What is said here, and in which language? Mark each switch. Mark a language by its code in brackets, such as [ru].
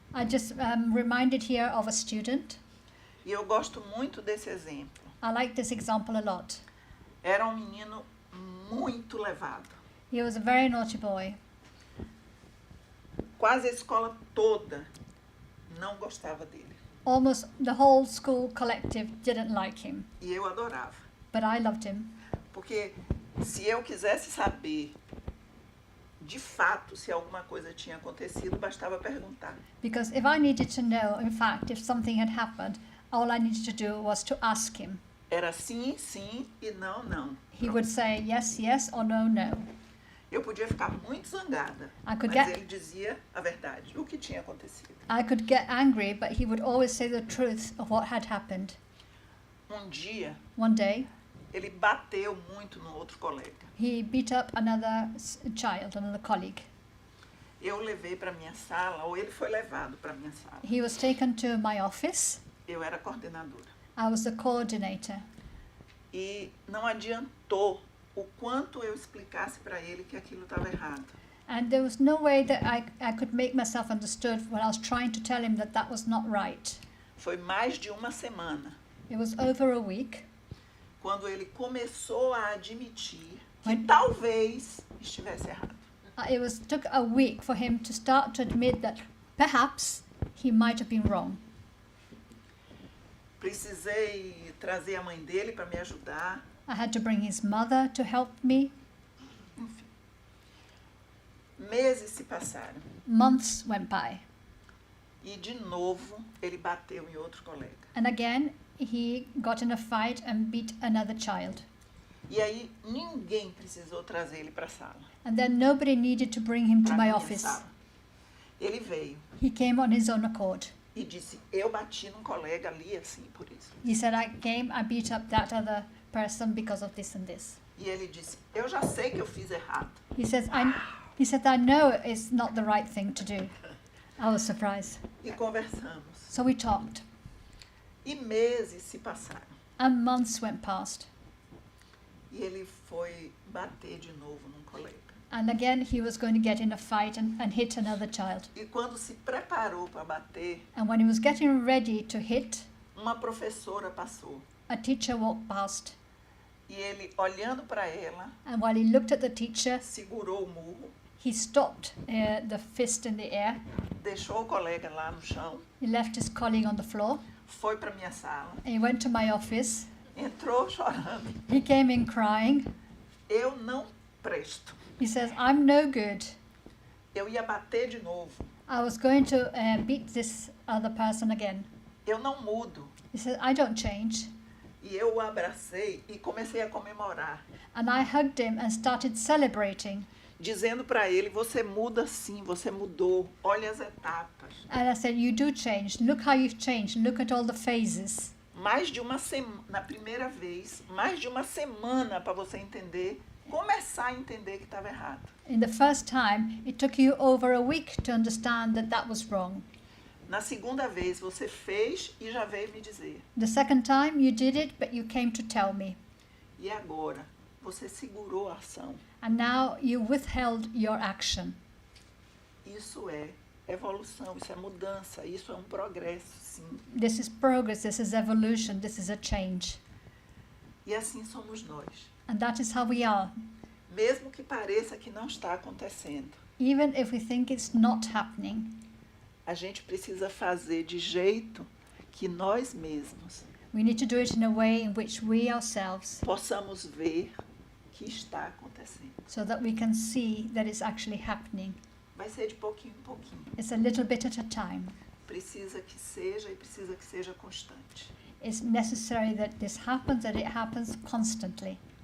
[en] I just reminded here of a student. [pt] e eu gosto muito desse exemplo. [en] I like this example a lot. [pt] Era um menino muito levado. [en] He was a very naughty boy. [pt] Quase a escola toda não gostava dele. [en] Almost the whole school collective didn't like him, [pt] E eu adorava. [en] but I loved him. [pt] Porque se eu quisesse saber de fato se alguma coisa tinha acontecido, bastava perguntar. [en] Because if I needed to know, in fact, if something had happened, all I needed to do was to ask him. [pt] Era sim, sim e não, não. [en] He would say yes, yes, or no, no. [pt] Eu podia ficar muito zangada, [en] I could [pt] mas [en] get [pt] ele dizia a verdade, o que tinha acontecido. [en] I could get angry, but he would always say the truth of what had happened. [pt] Um dia, [en] One day, [pt] ele bateu muito no outro colega. [en] he beat up another child, another colleague. [pt] Eu levei para minha sala, ou ele foi levado para minha sala. [en] He was taken to my office. [pt] Eu era coordenadora. [en] I was the coordinator. [pt] E não adiantou o quanto eu explicasse para ele que aquilo estava errado. [en] And there was no way that I could make myself understood when I was trying to tell him that that was not right. [pt] Foi mais de uma semana [en] It was over a week [pt] quando ele começou a admitir que [en] When- [pt] talvez estivesse errado. [en] Took a week for him to start to admit that perhaps he might have been wrong. [pt] Precisei trazer a mãe dele para me ajudar. [en] I had to bring his mother to help me. [pt] Enfim. Meses se passaram. [en] Months went by. [pt] E de novo ele bateu em outro colega. [en] And again, he got in a fight and beat another child. [pt] E aí ninguém precisou trazer ele para a sala. [en] And then nobody needed to bring him to [pt] pra [en] my [pt] minha [en] office. [pt] sala. Ele veio [en] He came on his own accord. [pt] e disse, eu bati num colega ali assim por isso. [en] He said, I beat up that other person because of this and this. [pt] E ele disse, eu já sei que eu fiz errado. [en] He said, I know it's not the right thing to do. I was surprised. [pt] E conversamos. [en] So we talked. [pt] E meses se passaram. [en] And months went past. [pt] E ele foi bater de novo num colega. [en] And again, he was going to get in a fight and hit another child. [pt] E quando se preparou para bater, [en] And when he was getting ready to hit, [pt] uma professora passou. [en] a teacher walked past. [pt] E ele, olhando para ela, [en] And while he looked at the teacher, [pt] segurou o murro, [en] he stopped the fist in the air. [pt] deixou o colega lá no chão, [en] He left his colleague on the floor. [pt] foi para minha sala, [en] And he went to my office. [pt] entrou chorando. [en] He came in crying. [pt] Eu não presto. [en] He says, I'm no good. [pt] Eu ia bater de novo. [en] I was going to beat this other person again. [pt] Eu não mudo. [en] He said, I don't change. [pt] E eu o abracei e comecei a comemorar, [en] And I hugged him and started celebrating. [pt] dizendo para ele, você muda sim, você mudou. Olha as etapas. [en] And I said, you do change. Look how you've changed. Look at all the phases. [pt] Mais de uma semana, na primeira vez, mais de uma semana para você entender, começar a entender que estava errado. [en] In the first time, it took you over a week to understand that that was wrong. [pt] Na segunda vez, você fez e já veio me dizer. [en] The second time, you did it, but you came to tell me. [pt] E agora, você segurou a ação. [en] And now you withheld your action. [pt] Isso é evolução, isso é mudança, isso é um progresso, sim. [en] This is progress, this is evolution, this is a change. [pt] E assim somos nós. [en] And that is how we are. [pt] Mesmo que pareça que não está acontecendo, [en] Even if we think it's not happening, [pt] a gente precisa fazer de jeito que nós mesmos [en] we need to do it in a way in which we ourselves, [pt] possamos ver que está acontecendo. [en] so that we can see that it's actually happening. [pt] Vai ser de pouquinho em pouquinho. [en] It's a little bit at a time. [pt] Precisa que seja e precisa que seja constante. [en] It's necessary that this happens, that it happens constantly.